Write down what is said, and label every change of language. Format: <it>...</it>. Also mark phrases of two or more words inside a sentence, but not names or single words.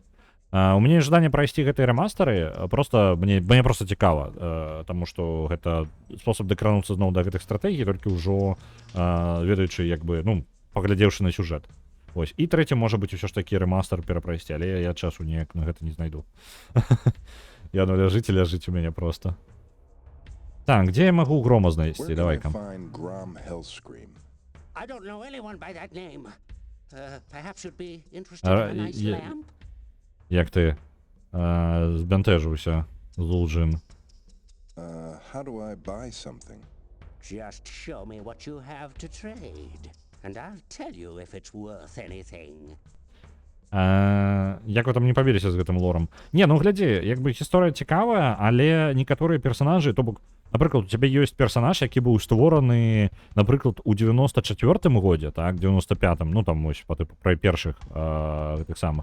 <be>У мяне жаданне прайсці гэтыя рэмастары, просто мне просто цікава, таму што гэта спосаб дакрануцца зноў да гэтых стратэгій, толькі ўжо ведаючы, як бы, ну, паглядзеўшы на сюжэт.</be> <uk>Ось.</uk> <be>І трэці можа быць усё ж такі рэмастар перапрайсці, але я часу неяк на гэта не знайду. Яно ляжыць і ляжыць у мяне просто.</be> <ru>Так, где я могу Грома знайсці? Давай-ка.</ru> <en>I don't know anyone by that name. Perhaps you'd be interested in a nice lamp?</en> <uk>Як ти збентежився, Zul'jin?</uk> <en>How do I buy something? Just show me what you have to trade, and I'll tell you if it's worth anything.</en> <be>Як вы там не пабіліся з гэтым лорам? Не, ну глядзі, як бы гісторыя цікавая, але некаторыя персанажы, то бок, напрыклад, у цябе ёсць персанаж, які быў створаны, напрыклад, у 94-м годзе, так, 95-м, ну там вось, па тыпу пра першых гэтых самых.</be>